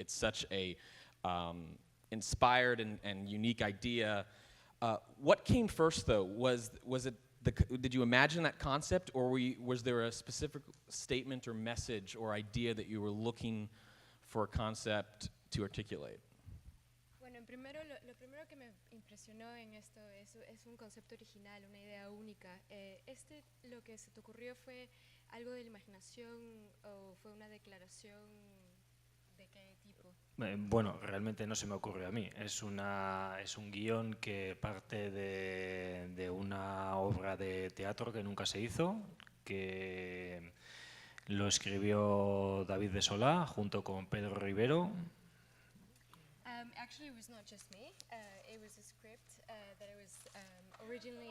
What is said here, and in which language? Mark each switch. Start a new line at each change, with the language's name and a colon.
English: It's such a inspired and unique idea. What came first, though? Was it did you imagine that concept, or was there a specific statement or message or idea that you were looking for a concept to articulate?
Spanish: Bueno, lo primero que me impresionó en esto es un concepto original, una idea única. Lo que se te ocurrió fue algo de la imaginación o fue una declaración de qué tipo? Bueno, realmente no se me ocurrió a mí. Es un guión que parte de una obra de teatro que nunca se hizo, que lo escribió David de Solá junto con Pedro Rivero.
English: Actually, it was not just me. It was a script that it was originally.